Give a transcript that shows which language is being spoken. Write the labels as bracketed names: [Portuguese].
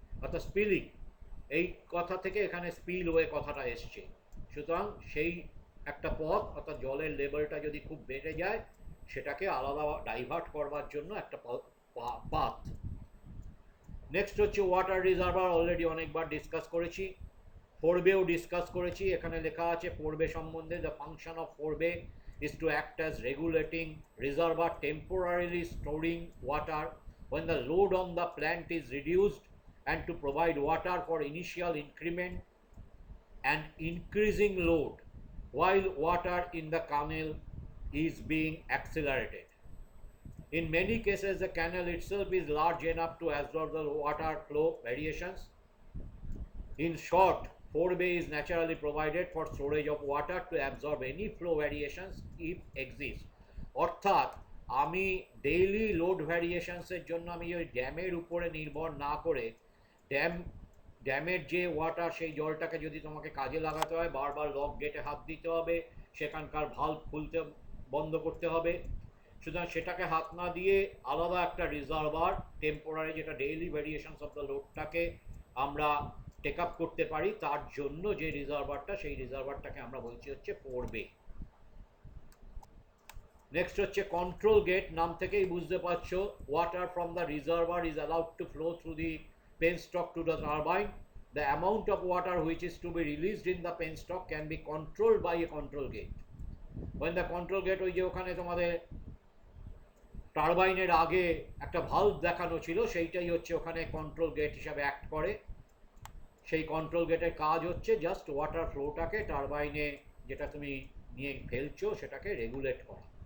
[Bangla] অর্থাৎ স্পিলিং, এই কথা থেকে এখানে স্পিলওয়ে কথাটা এসছে। সুতরাং সেই একটা পথ, অর্থাৎ জলের লেভেলটা যদি খুব বেড়ে যায় সেটাকে আলাদা ডাইভার্ট করবার জন্য একটা পাথ। নেক্সট হচ্ছে ওয়াটার রিজার্ভার, অলরেডি অনেকবার ডিসকাস করেছি, ফোরবেও ডিসকাস করেছি। এখানে লেখা আছে ফোরবে সম্বন্ধে, [English] The function of forebay is to act as regulating reservoir, temporarily storing water when the load on the plant is reduced, and to provide water for initial increment and increasing load while water in the canal is being accelerated. In many cases, the canal itself is large enough to absorb the water flow variations. In short, forebay is naturally provided for storage of water to absorb any flow variations if exist. [Bangla] অর্থাৎ আমি daily load ভ্যারিয়েশনসের জন্য আমি ওই ড্যামের উপরে নির্ভর না করে, ড্যামের যে ওয়াটার সেই জলটাকে যদি তোমাকে কাজে লাগাতে হয় বারবার লক গেটে হাত দিতে হবে, সেখানকার ভাল্ব খুলতে বন্ধ করতে হবে। সুতরাং সেটাকে হাত না দিয়ে আলাদা একটা রিজার্ভার টেম্পোরারি, যেটা ডেইলি ভ্যারিয়েশনস অফ দ্য লোডটাকে আমরা টেক আপ করতে পারি, তার জন্য যে রিজার্ভারটা, সেই রিজার্ভারটাকে আমরা বলছি হচ্ছে ফোরবে। নেক্সট হচ্ছে কন্ট্রোল গেট, নাম থেকেই বুঝতে পারছো [English] Water from the reservoir is allowed to flow through the penstock to the turbine. The amount of water which is to be released in the penstock can be controlled by a control gate. When the control gate, [Bangla] ওই যে ওখানে তোমাদের টারবাইনের আগে একটা valve দেখানো ছিল, সেইটাই হচ্ছে ওখানে কন্ট্রোল গেট হিসাবে অ্যাক্ট করে। সেই কন্ট্রোল গেটের কাজ হচ্ছে জাস্ট ওয়াটার ফ্লোটাকে টারবাইনে যেটা তুমি নিয়ে ফেলছো সেটাকে রেগুলেট করা।